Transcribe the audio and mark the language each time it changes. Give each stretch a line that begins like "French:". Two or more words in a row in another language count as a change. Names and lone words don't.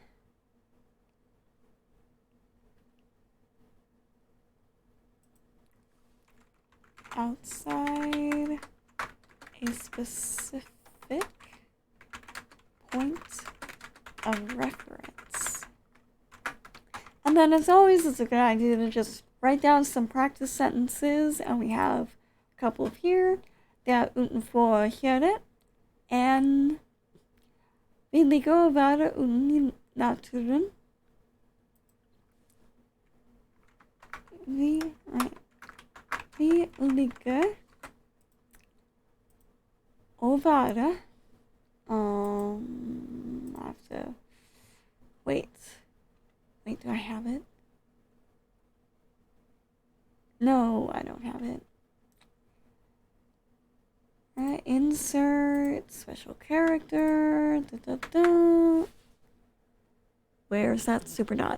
English: Outside a specific point of reference. And then as always, it's a good idea to just write down some practice sentences, and we have a couple of here.
Norwegian: Der utenfor
English: here, and
Norwegian: vi ligger og være ute i naturen. Vi ligger og være
English: I have to wait, do I have it? No, I don't have it. Alright, insert special character. Where's that super dot?